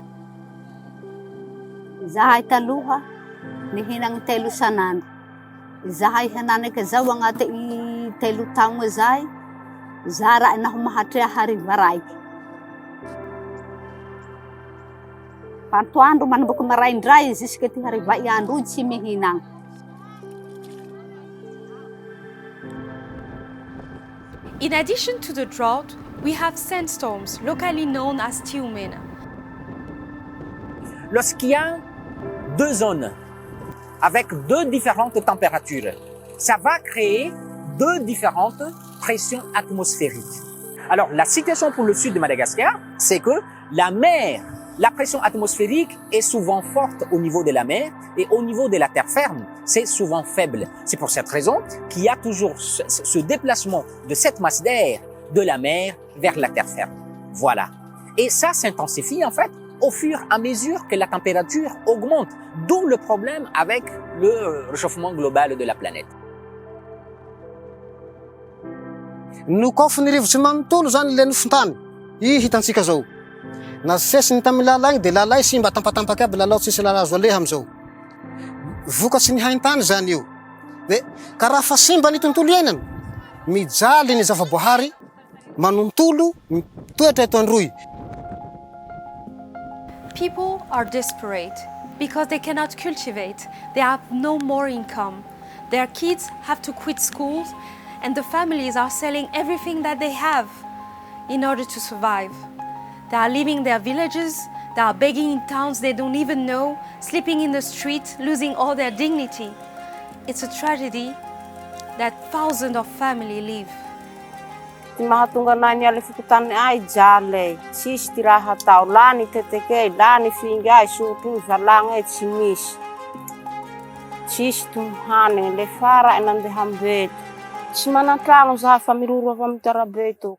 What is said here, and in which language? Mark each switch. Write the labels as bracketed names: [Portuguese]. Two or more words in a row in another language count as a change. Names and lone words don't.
[Tandroy-Mahafaly Malagasy] Zahay taloha nihinagny 3 sanandro. Zahay hananaka zao agnaty 3 taogna zay, zara naho mahatrea hariva raiky. Antoandro manomboky maraindray jusque ty hariva iandro io tsy mihinagna. [English] In addition to the drought, we have sandstorms, locally known as tiumena. [French] Lorsqu'il y a 2 zones avec 2 différentes températures, ça va créer 2 différentes pressions atmosphériques. Alors, la situation pour le sud de Madagascar, c'est que la pression atmosphérique est souvent forte au niveau de la mer, et au niveau de la terre ferme, c'est souvent faible. C'est pour cette raison qu'il y a toujours ce déplacement de cette masse d'air de la mer vers la terre ferme. Voilà. Et ça s'intensifie en fait au fur et à mesure que la température augmente, d'où le problème avec le réchauffement global de la planète. [Tandroy-Mahafaly Malagasy] No koa fa nirivotsy manontolo zany le nofon-tany, hitantsika zao. Na sesiny tamy lalagny de lalay simba tampatampaky aby lalao tsisy lala azo aleha amizao. Vokatsy ny haintany zany io. De karaha fa simba ny tontolo iainana, mijaly ny zavaboahary, manontolo, toetra eto androy. [English] People are desperate because they cannot cultivate, they have no more income. Their kids have to quit schools, and the families are selling everything that they have in order to survive. They are leaving their villages, They are begging in towns they don't even know, sleeping in the street, losing all their dignity. It's a tragedy that thousands of families live. [Tandroy-Mahafaly Malagasy] Ty mahatonga anay niala fikotany ay jale, tsisy ty raha atao, la ny tetekey, la ny finga ay, sotro ny valagna ay tsy misy. Tsisy tomohany, le fara ay nandeha ambeto. Tsy manan-tragno zahay fa miroro avy amy tarabe eto.